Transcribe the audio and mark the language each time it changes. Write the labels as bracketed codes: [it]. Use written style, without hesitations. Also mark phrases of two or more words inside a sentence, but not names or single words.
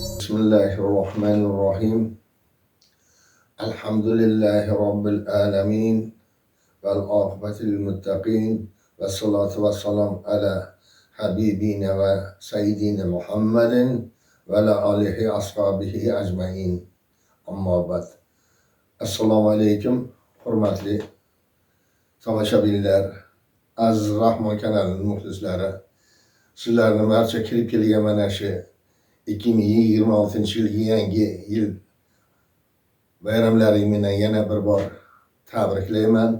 [ar] بسم الله الرحمن الرحيم. الحمد لله رب العالمين. والعاقبة للمتقين. والصلاة والسلام على حبيبنا وسيدنا محمد وعلى آله وأصحابه أجمعين. أما بعد. السلام عليكم. [uz] Hurmatli tomoshabinlar, aziz Rahmon kanalining muxlislari. Sizlarni barcha kirib kelgan mana shu 2026 yangi yil bayramlaring bilan yana bir bor tabriklayman.